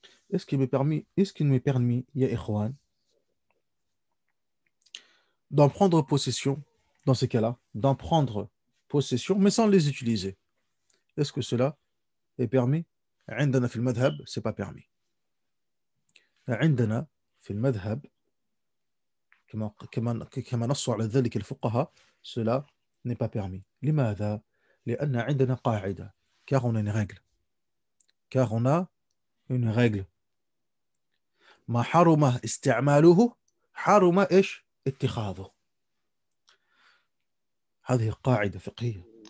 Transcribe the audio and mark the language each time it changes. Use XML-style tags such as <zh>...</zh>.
<fr>Est-ce qu'il m'est permis,</fr> <ar>ya ikhwan,</ar> <fr>d'en prendre possession, dans ces cas-là, d'en prendre possession, mais sans les utiliser? Est-ce que cela est permis?</fr> <ar>عندنا في المذهب,</ar> <fr>c'est pas permis.</fr> <ar>عندنا في المذهب كما نص على ذلك الفقهاء,</ar> <fr>cela n'est pas permis.</fr> <ar>لماذا؟ لأن عندنا قاعدة,</ar> <fr>car on a une règle. Car on a une règle.</fr> <ar>ما حرم استعماله حرم إيش اتخاذه. هذه قاعدة فقهية.</ar>